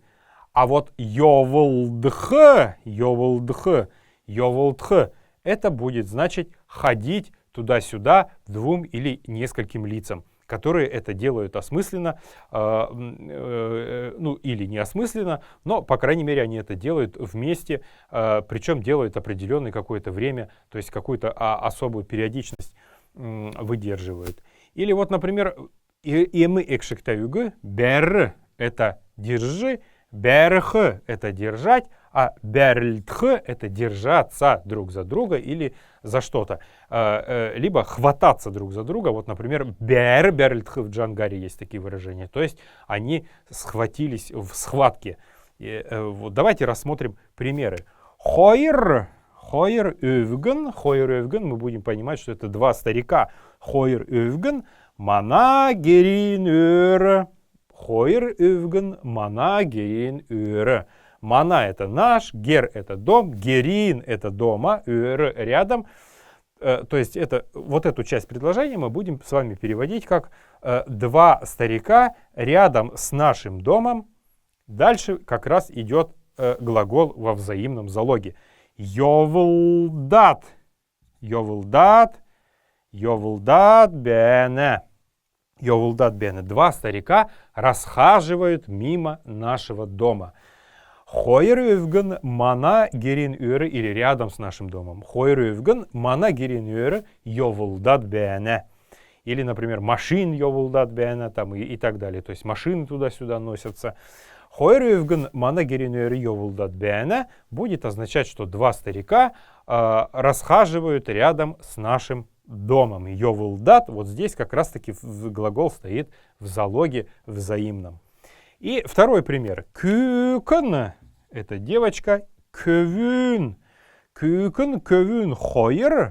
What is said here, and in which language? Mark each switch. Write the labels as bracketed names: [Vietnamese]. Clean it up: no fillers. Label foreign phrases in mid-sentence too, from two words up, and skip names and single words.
[Russian] А вот «йовлдх», «йовлдх», «йовлдх» — это будет значить «ходить туда-сюда двум или нескольким лицам», которые это делают осмысленно, ну или неосмысленно, но, по крайней мере, они это делают вместе, причем делают определенное какое-то время, то есть какую-то особую периодичность выдерживают. Или вот, например, [Kalmyk] «имы экшектаюгы», «бер» — [Russian] это «держи», «берх» — это «держать», а «берльтх» — это «держаться друг за друга» или за что-то. Либо «хвататься друг за друга». Вот, например, «берльтх» в Джангаре есть такие выражения. То есть они схватились в схватке. Вот давайте рассмотрим примеры. «Хойр», [Kalmyk] «хойр өвгэн», «хойр өвгэн» [Russian] мы будем понимать, что это два старика. [Kalmyk] «Хойр өвгэн», «мана герин өр». «Хойр өвгэн», «мана герин өр». [Russian] Мана — это наш, гер — это дом, герин — это дома, өр — рядом. То есть вот эту часть предложения мы будем с вами переводить как два старика рядом с нашим домом. Дальше как раз идет глагол во взаимном залоге. [Kalmyk] Йовлдат, йовлдат, йовлдат бене. Йовлдат бене. [Russian] Два старика расхаживают мимо нашего дома. [Kalmyk] Хойр өвгэн мана герин өрі, [Russian] или рядом с нашим домом. [Kalmyk] Хойр өвгэн мана герин өрі йовлдат бене. [Russian] Или, например, [Kalmyk] машин йовлдат бене, [Russian] там и так далее. То есть машины туда-сюда носятся. [Kalmyk] Хойр өвгэн мана герин өрі йовлдат бене [Russian] будет означать, что два старика расхаживают рядом с нашим домом. Йовлдат, вот здесь как раз-таки глагол стоит в залоге взаимном. И второй пример. Кюкэн — это девочка. [Kalmyk] Көвүн. Кюкэн, көвүн, хойр.